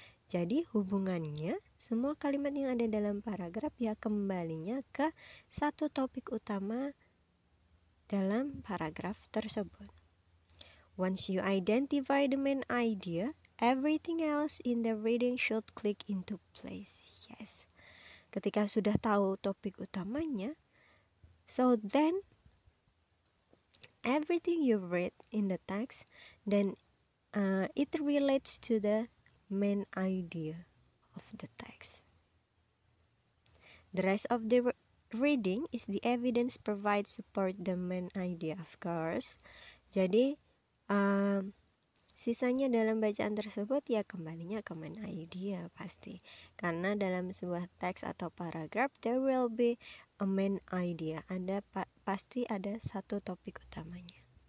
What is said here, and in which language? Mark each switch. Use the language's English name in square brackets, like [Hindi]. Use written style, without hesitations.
[Indonesian] Jadi hubungannya semua kalimat yang ada dalam paragraf ya kembalinya ke satu topik utama dalam paragraf tersebut. [English] Once you identify the main idea, everything else in the reading should click into place. Yes. [Indonesian] Ketika sudah tahu topik utamanya, [English] so then everything you read in the text, then it relates to the main idea of the text. The rest of the reading is the evidence provide support the main idea, of course. [Indonesian] Jadi sisanya dalam bacaan tersebut ya kembalinya ke main idea pasti. Karena dalam sebuah teks atau paragraf [English] there will be a main idea. [Indonesian] Pasti ada satu topik utamanya.